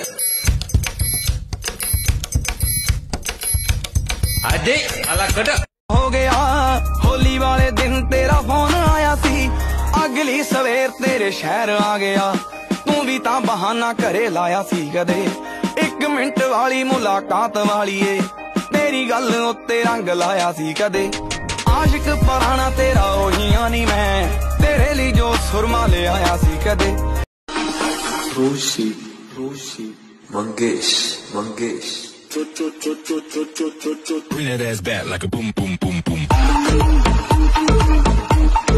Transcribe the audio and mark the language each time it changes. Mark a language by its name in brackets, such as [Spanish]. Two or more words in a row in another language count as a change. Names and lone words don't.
[Punjabi] అదే అలా కట ਹੋ ਗਿਆ ਹੋਲੀ ਵਾਲੇ ਦਿਨ ਤੇਰਾ ਫੋਨ ਆਇਆ ਸੀ, ਅਗਲੀ ਸਵੇਰ ਤੇਰੇ ਸ਼ਹਿਰ ਆ ਗਿਆ. ਤੂ ਭੀ ਤਾ ਬਹਾਨਾ ਕਰੇ ਲਾਇਆ ਸੀ ਕਦੇ, 1 ਮਿੰਟ ਵਾਲੀ ਮੁਲਾਕਾਤ ਵਾਲੀ ਏ ਤੇਰੀ ਗੱਲ ਉੱਤੇ ਰੰਗ ਲਾਇਆ ਸੀ ਕਦੇ. ਆਸ਼ਿਕ ਪੁਰਾਣਾ ਤੇਰਾ ਓਹੀਆਂ ਨੀ ਮੈਂ, ਤੇਰੇ ਲਈ ਜੋ ਸੁਰਮਾ ਲੈ ਆਇਆ ਸੀ ਕਦੇ. Roshi, Mangesh. [English] Bring that ass back like a boom boom boom boom.